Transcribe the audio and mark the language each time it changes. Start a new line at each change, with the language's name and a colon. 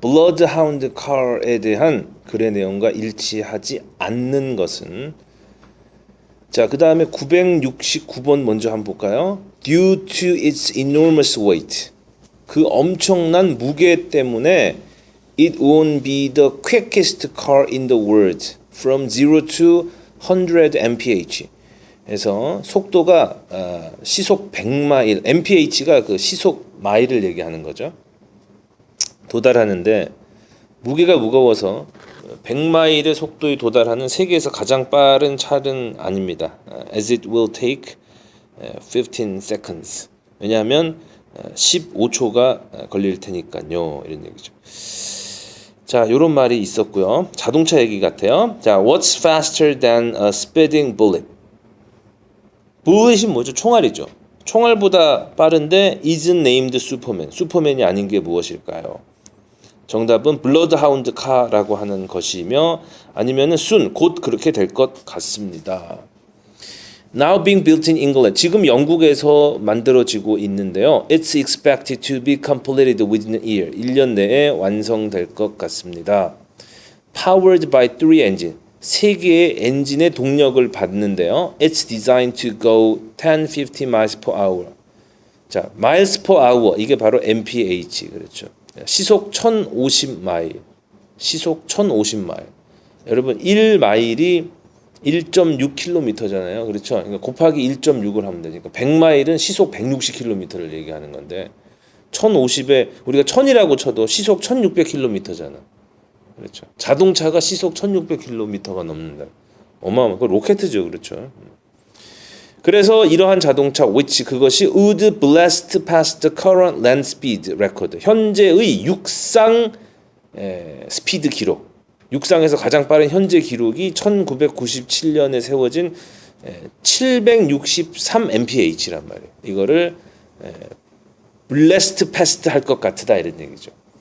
Korean: 블러드하운드 칼에 대한 글의 내용과 일치하지 않는 것은 자, 그 다음에 969번 먼저 한번 볼까요?
English: Due to its enormous weight
Korean: 그 엄청난 무게 때문에
English: It won't be the quickest car in the world from 0 to 100 mph
Korean: 그래서 속도가 시속 100마일 mph가 그 시속 마일을 얘기하는 거죠. 도달하는데 무게가 무거워서 100마일의 속도에 도달하는 세계에서 가장 빠른 차는 아닙니다.
English: As it will take 15 seconds.
Korean: 왜냐하면 15초가 걸릴 테니까요. 이런 얘기죠. 자, 이런 말이 있었고요. 자동차 얘기 같아요.
English: 자, what's faster than a speeding bullet?
Korean: bullet이 뭐죠? 총알이죠. 총알보다 빠른데
English: isn't named Superman.
Korean: 슈퍼맨이 아닌 게 무엇일까요? 정답은 블러드하운드 카라고 하는 것이며 아니면은 soon 곧 그렇게 될 것 같습니다.
English: Now being built in England.
Korean: 지금 영국에서 만들어지고 있는데요.
English: It's expected to be completed within a year.
Korean: 1년 내에 완성될 것 같습니다.
English: Powered by 3 engine.
Korean: 3개의 엔진의 동력을 받는데요.
English: It's designed to go 10-50 miles per hour.
Korean: 자,
English: miles per hour
Korean: 이게 바로 mph 그렇죠. 시속 1050마일. 시속 1050마일. 여러분 1마일이 1.6km잖아요. 그렇죠. 그러니까 곱하기 1.6을 하면 되니까 100마일은 시속 160km를 얘기하는 건데 1050에 우리가 1000이라고 쳐도 시속 1600km잖아. 그렇죠. 자동차가 시속 1600km가 넘는다. 어마어마. 그 로켓이죠. 그렇죠. 그래서 이러한 자동차
English: which
Korean: 그것이
English: would blast past the current land speed record.
Korean: 현재의 육상 스피드 기록. 육상에서 가장 빠른 현재 기록이 1997년에 세워진 763 mph란 말이에요. 이거를
English: blast past
Korean: 할 것 같다 이런 얘기죠.